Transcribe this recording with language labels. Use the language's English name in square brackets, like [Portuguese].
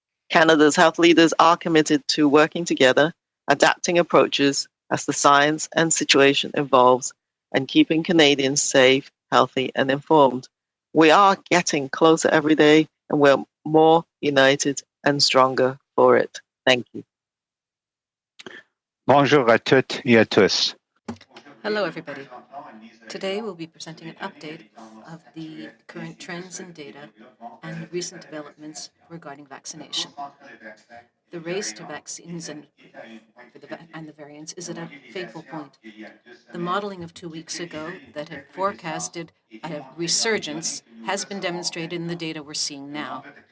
[English] Canada's health leaders are committed to working together, adapting approaches as the science and situation evolves, and keeping Canadians safe, healthy, and informed. We are getting closer every day, and we're more united and stronger for it. Thank you. [French] Bonjour à toutes et à tous. [English] Hello, everybody. Today we'll be presenting an update of the current trends and data and recent developments regarding vaccination. The race to vaccines and the variants is at a fateful point. The modeling of 2 weeks ago that had forecasted a resurgence has been demonstrated in the data we're seeing now.